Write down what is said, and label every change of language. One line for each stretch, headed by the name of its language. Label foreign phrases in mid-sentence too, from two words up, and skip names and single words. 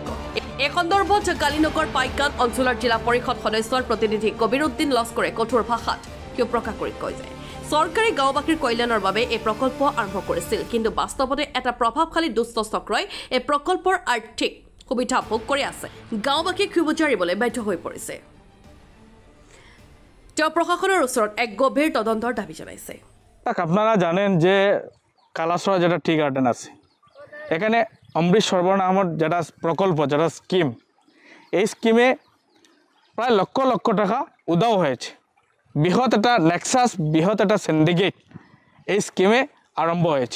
Assamese: এই সন্দৰ্ভত কালিনগৰ পাইকান অঞ্চলৰ জিলা পৰিষদ সদস্যৰ প্ৰতিনিধি কবিৰ উদ্দিন লস্কৰে কঠোৰ ভাষাত ক্ষোভ প্ৰকাশ কৰি কয় যে চৰকাৰে গাঁওবাসীৰ কল্যাণৰ বাবে এই প্ৰকল্প আৰম্ভ কৰিছিল, কিন্তু বাস্তৱতে এটা প্ৰভাৱশালী দুষ্ট চক্ৰই এই প্ৰকল্পৰ আৰ্থিক সুবিধা ভোগ কৰি আছে। গাঁওবাসীক ক্ষোভ জাৰিবলৈ বাধ্য হৈ পৰিছে। তেওঁ প্ৰশাসনৰ ওচৰত এক গভীৰ তদন্তৰ দাবী জনাইছে।
Bangla: আপনারা জানেন যে কালাসরা যেটা
English: tea garden
Bangla: আছে, এখানে অমৃত সরোবর নামের যেটা প্রকল্প, যেটা স্কিম, এই স্কিমে প্রায় লক্ষ লক্ষ টাকা উদাও হয়েছে। বৃহৎ একটা নেক্সাস, বৃহৎ একটা সিন্ডিকেট এই স্কিমে আরম্ভ হয়েছে।